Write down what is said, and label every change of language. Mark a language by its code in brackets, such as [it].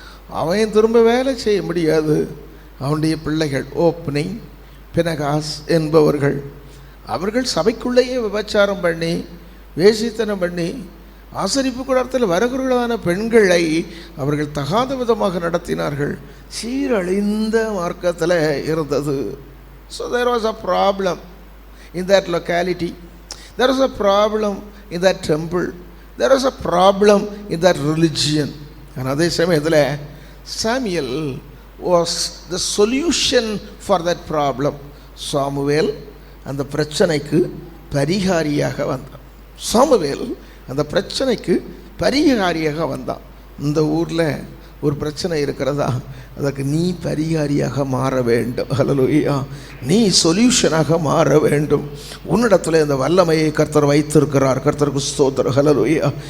[ta] அவன் திரும்ப வேலை செய்ய முடியாது. அவனுடைய பிள்ளைகள் ஓப்னி, பினகாஸ் என்பவர்கள், அவர்கள் சபைக்குள்ளேயே விபச்சாரம் பண்ணி வேசித்தனம் பண்ணி ஆசரிப்பு கூடத்தில் வருகிறதான பெண்களை அவர்கள் தகாத விதமாக நடத்தினார்கள். சீரழிந்த மார்க்கத்தில் இருந்தது. [en] So there was a problem in that locality. There was a problem in that temple. There was a problem in that religion. And [ta] அதே சமயத்தில் [en] Samuel was the solution for that problem. [ta] Samuel அந்த பிரச்சனைக்கு பரிகாரியாக வந்தான். Samuel அந்த பிரச்சனைக்கு பரிகாரியாக வந்தான். இந்த ஊரில் ஒரு பிரச்சனை இருக்கிறதா, அதற்கு நீ பரிகாரியாக மாற வேண்டும். ஹல்லேலூயா. நீ சொல்யூஷனாக மாற வேண்டும். உன்னிடத்தில் இந்த வல்லமையை கர்த்தர் வைத்திருக்கிறார். கர்த்தருக்கு ஸ்தோத்திரம். ஹல்லேலூயா.